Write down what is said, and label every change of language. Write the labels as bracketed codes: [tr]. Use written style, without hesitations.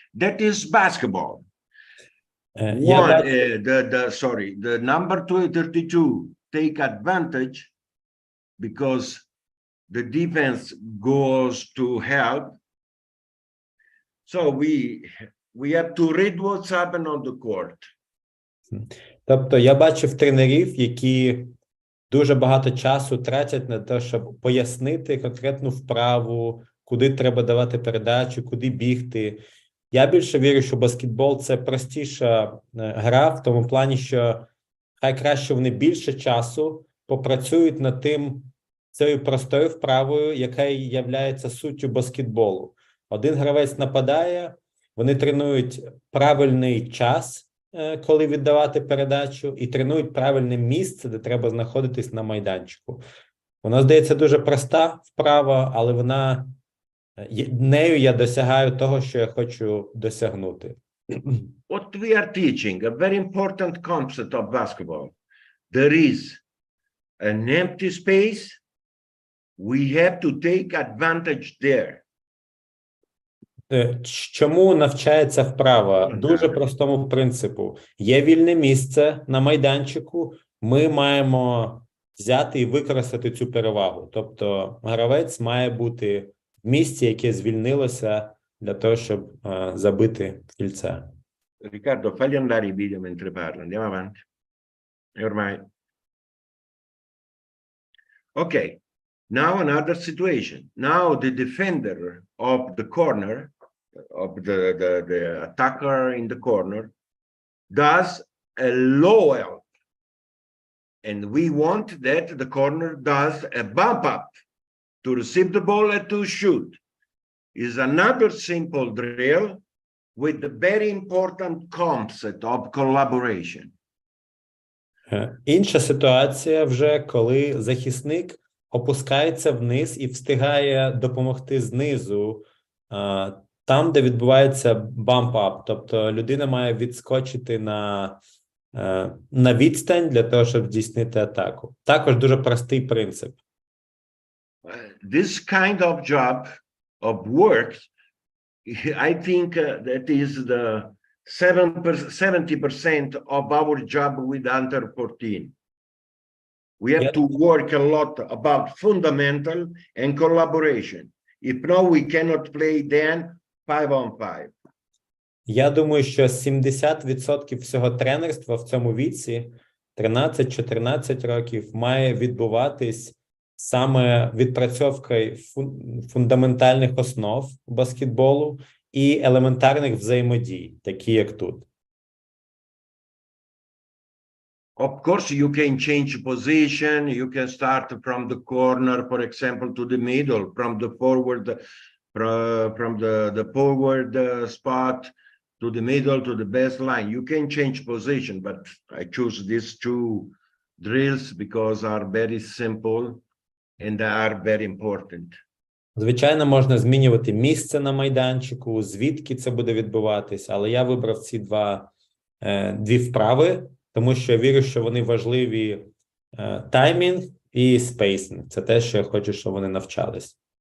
[en] That is basketball. The number 32 take advantage because the defense goes to help. So we have to read what's happened on the court. [uk] Тобто я бачив тренерів, які дуже багато часу тратять на те, щоб пояснити конкретну вправу, куди треба давати передачу, куди бігти. Я більше вірю, що баскетбол – це простіша гра в тому плані, що хай краще вони більше часу попрацюють над цією простою вправою, яка є суттю баскетболу. Один гравець нападає, вони тренують правильний час, коли віддавати передачу, і тренують правильне місце, де треба знаходитись на майданчику. Вона, здається, дуже проста вправа, але нею я досягаю того, що я хочу досягнути. [en] What we are teaching, a very important concept of basketball. There is an empty space. We have to take advantage there. [uk] Чому навчається вправа? Дуже простому принципу. Є вільне місце на майданчику, ми маємо взяти і використати цю перевагу. Тобто гравець має бути в місці, яке звільнилося для того, щоб забити кільце. [it] Riccardo, fagli andare i video mentre parla. Andiamo avanti. E ormai. [en] Okay. Now another situation. Now the defender of the corner, of the attacker in the corner, does a low help. And we want that the corner does a bump up to receive the ball and to shoot. Is another simple drill with the very important concept of collaboration. [uk] Інша ситуація вже, коли захисник опускається вниз і встигає допомогти знизу, там, де відбувається бамп-ап, тобто людина має відскочити на відстань для того, щоб здійснити атаку. Також дуже простий принцип. [en] This kind of job, of work, I think that is the 70% of our job with under 14. We have to work a lot about fundamental and collaboration. If no, we cannot play then 5-on-5. [uk] Я думаю, що 70% всього тренерства в цьому віці, 13-14 років, має відбуватись саме відпрацьовкою фундаментальних основ баскетболу і елементарних взаємодій, такі як тут. [en] Of course, you can change position. You can start from the corner, for example, to the middle, from the forward, from the forward spot to the middle to the baseline. You can change position, but I choose these two drills because are very simple and are very important. [uk] Звичайно, можна змінювати місце на майданчику, звідки це буде відбуватися, але я вибрав ці дві вправи, тому що я вірю, що вони важливі таймінг і спейсинг. Це те, що я хочу, щоб вони навчались.